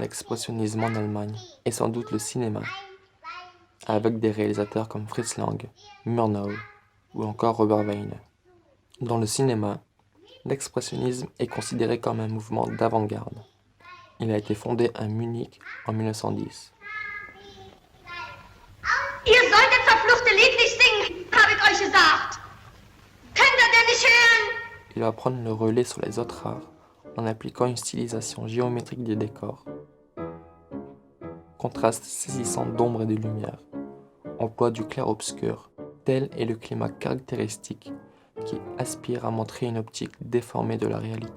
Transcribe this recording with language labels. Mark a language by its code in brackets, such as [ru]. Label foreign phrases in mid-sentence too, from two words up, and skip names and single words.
[fr] l'expressionnisme en Allemagne est sans doute le cinéma, avec des réalisateurs comme Fritz Lang, Murnau ou encore Robert Wiene. Dans le cinéma, l'expressionnisme est considéré comme un mouvement d'avant-garde. Il a été fondé à Munich en 1910. [de] Ihr sollt das verfluchte Lied nicht singen, habe ich euch gesagt. Könnt ihr denn nicht hören? [fr] Il va prendre le relais sur les autres arts en appliquant une stylisation géométrique des décors, contraste saisissant d'ombre et de lumière, emploi du clair-obscur, tel est le climat caractéristique qui aspire à montrer une optique déformée de la réalité.